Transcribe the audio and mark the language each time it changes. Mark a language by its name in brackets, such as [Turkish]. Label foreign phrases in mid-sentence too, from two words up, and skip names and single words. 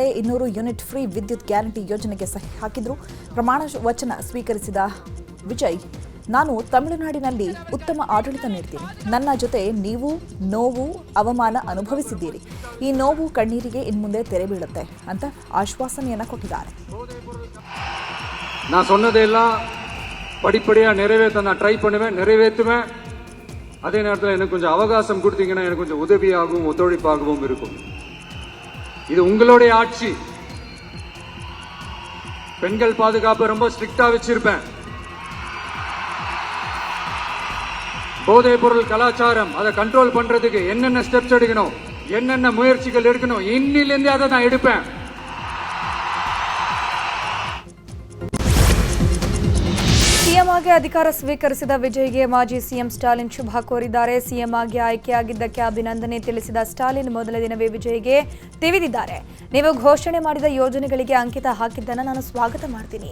[Kannada] 200 ಯೂನಿಟ್ ಫ್ರೀ ವಿದ್ಯುತ್ ಗ್ಯಾರಂಟಿ ಯೋಜನೆಗೆ ಸಹಿ ಹಾಕಿದ್ರು. ಪ್ರಮಾಣ ವಚನ ಸ್ವೀಕರಿಸಿದ ವಿಜಯ್, ನಾನು ತಮಿಳುನಾಡಿನಲ್ಲಿ ಉತ್ತಮ ಆಡಳಿತ ನೀಡ್ತೀನಿ. ನನ್ನ ಜೊತೆ ನೀವು ನೋವು, ಅವಮಾನ ಅನುಭವಿಸಿದ್ದೀರಿ. ಈ ನೋವು ಕಣ್ಣೀರಿಗೆ ಇನ್ಮುಂದೆ ತೆರೆ ಬೀಳುತ್ತೆ ಅಂತ ಆಶ್ವಾಸನೆಯನ್ನ ಕೊಟ್ಟಿದ್ದಾರೆ. [Tamil] நான் சொன்னதெல்லாம் படிப்படியா நிறைவேற்ற நான் ட்ரை பண்ணுவேன், நிறைவேற்றுவேன். அதே நேரத்தில் எனக்கு கொஞ்சம் அவகாசம் கொடுத்தீங்கன்னா எனக்கு கொஞ்சம் உதவியாகவும் ஒத்துழைப்பாகவும் இருக்கும். இது உங்களுடைய ஆட்சி. பெண்கள் பாதுகாப்பு ரொம்ப ஸ்ட்ரிக்டா வச்சிருப்பேன். போதைப் பொருள் கலாச்சாரம் அதை கண்ட்ரோல் பண்றதுக்கு என்னென்ன ஸ்டெப்ஸ் எடுக்கணும், என்னென்ன முயற்சிகள் எடுக்கணும், இன்னிலிருந்து அதை நான் எடுப்பேன். [Kannada] ಸಿಎಂ ಆಗಿ ಅಧಿಕಾರ ಸ್ವೀಕರಿಸಿದ ವಿಜಯ್ಗೆ ಮಾಜಿ ಸಿಎಂ ಸ್ಟಾಲಿನ್ ಶುಭ ಕೋರಿದ್ದಾರೆ. ಸಿಎಂ ಆಗಿ ಆಯ್ಕೆಯಾಗಿದ್ದಕ್ಕೆ ಅಭಿನಂದನೆ ತಿಳಿಸಿದ ಸ್ಟಾಲಿನ್ ಮೊದಲ ದಿನವೇ ವಿಜಯ್ಗೆ ತಿವಿದಿದ್ದಾರೆ. ನೀವು ಘೋಷಣೆ ಮಾಡಿದ ಯೋಜನೆಗಳಿಗೆ ಅಂಕಿತ ಹಾಕಿದ್ದನ್ನು ನಾನು ಸ್ವಾಗತ ಮಾಡ್ತೀನಿ.